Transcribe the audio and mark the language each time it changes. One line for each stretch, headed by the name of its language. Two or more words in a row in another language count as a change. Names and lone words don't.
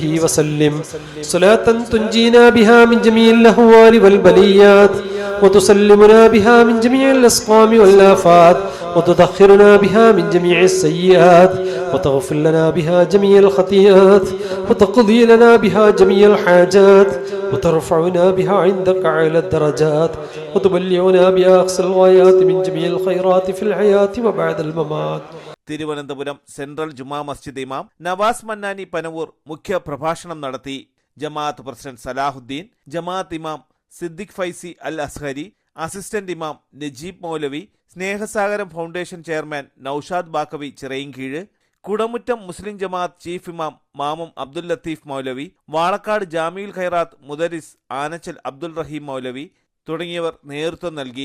Arabic: وسلم صلاة تنجينا بها من جميع الأهوال والبليات وتسلمنا بها من جميع الأسقام والآفات وتطهرنا بها من جميع السيئات وتغفر لنا بها جميع الخطيئات وتقضي لنا بها جميع الحاجات وترفعنا بها عندك على الدرجات وتبلغنا بها أقصى الغايات من جميع الخيرات في الحياة وبعد الممات.
Malayalam: തിരുവനന്തപുരം സെൻട്രൽ ജുമാ മസ്ജിദ് ഇമാം നവാസ് മന്നാനി പനവൂർ മുഖ്യ പ്രഭാഷണം നടത്തി. ജമാഅത്ത് പ്രസിഡന്റ് സലാഹുദ്ദീൻ, ജമാഅത്ത് ഇമാം സിദ്ദിഖ് ഫൈസി അൽ അസ്ഹരി, അസിസ്റ്റന്റ് ഇമാം നജീബ് മൗലവി, സ്നേഹസാഗരം ഫൗണ്ടേഷൻ ചെയർമാൻ നൌഷാദ് ബാക്കവി ചിറയൻകീഴ്, കുടമുറ്റം മുസ്ലിം ജമാഅത്ത് ചീഫ് ഇമാം മാമും അബ്ദുൽ ലത്തീഫ് മൗലവി, വാളക്കാട് ജാമിഉൽ ഖൈറാത്ത് മുദരിസ് ആനച്ചൽ അബ്ദുൽ റഹീം മൗലവി തുടങ്ങിയവർ നേതൃത്വം നൽകി.